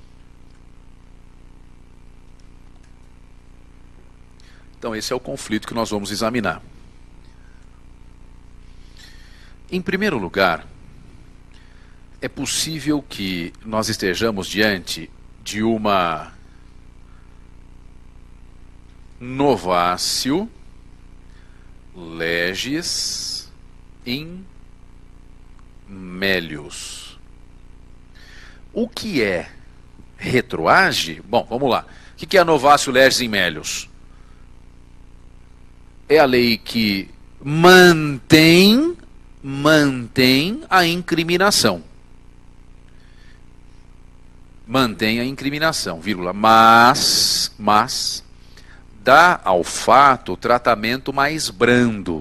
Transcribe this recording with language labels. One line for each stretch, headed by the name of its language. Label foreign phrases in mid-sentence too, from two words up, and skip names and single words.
Portuguese: Então, esse é o conflito que nós vamos examinar. Em primeiro lugar, é possível que nós estejamos diante de uma
Latin: novatio legis in melius.
Portuguese: O que é retroage? Bom, vamos lá. O que é a
Latin: novatio legis in melius?
Portuguese: É a lei que mantém a incriminação. Mantém a incriminação, vírgula, mas dá ao fato tratamento mais brando.